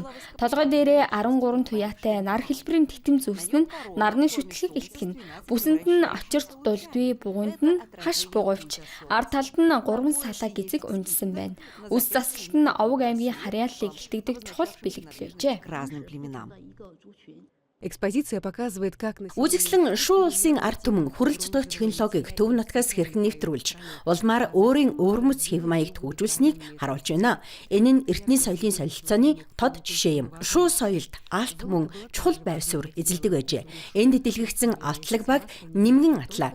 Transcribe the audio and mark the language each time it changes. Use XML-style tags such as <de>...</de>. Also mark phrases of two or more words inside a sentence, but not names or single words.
<mn>Толгой дээрээ 13 туяатай нар хэлбэрийн титэм зүвсэн нь нарны шүтлгийг илтгэнэ. Бүсэнд нь очирт дулдвий, бугунд нь хаш бугуйвч, ард талд нь 3 салаа гизэг унжсан байна. Үс засалт нь овог аймгийн харьяаллыг илтгэдэг чухал бэлэгдэл байжээ.</mn> <ru>К разным племенам. Экспозиция показывает, как на</ru> <mn>Үзэсгэлэн шуу улсын ард түмэн хүрэл цотох технологиг төв нутгаас хэрхэн нэвтрүүлж, улмаар өөрийн өвөрмөц хэв маягт хөгжүүлсэнийг харуулж байна. Энэ нь эртний соёлын солилцооны тод жишээ юм. Шуу соёлд алт мөн чухал байр суурь эзэлдэг байжээ. Энд дэлгэгдсэн алтлаг баг нимгэн атлаа.</mn>